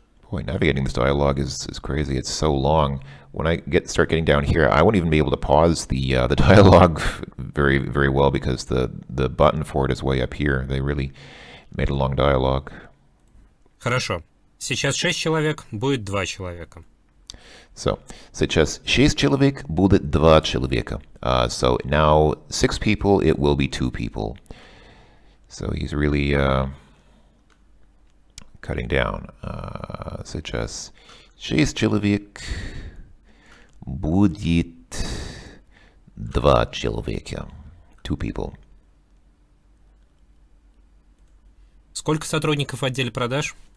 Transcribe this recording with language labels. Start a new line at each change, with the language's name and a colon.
English: Boy, navigating this dialogue is crazy. It's so long. When I start getting down here, I won't even be able to pause the dialogue very, very well because the button for it is way up here. They really made a long dialogue.
Russian: Хорошо. Сейчас 6 человек, будет 2 человека. So, сейчас 6 человек, будет 2 человека.
English: So now 6 people, it will be 2 people. So he's really cutting down.
Russian: Сейчас 6 человек, будет 2 человека.
English: 2 people.
Russian: Сколько сотрудников в отделе продаж?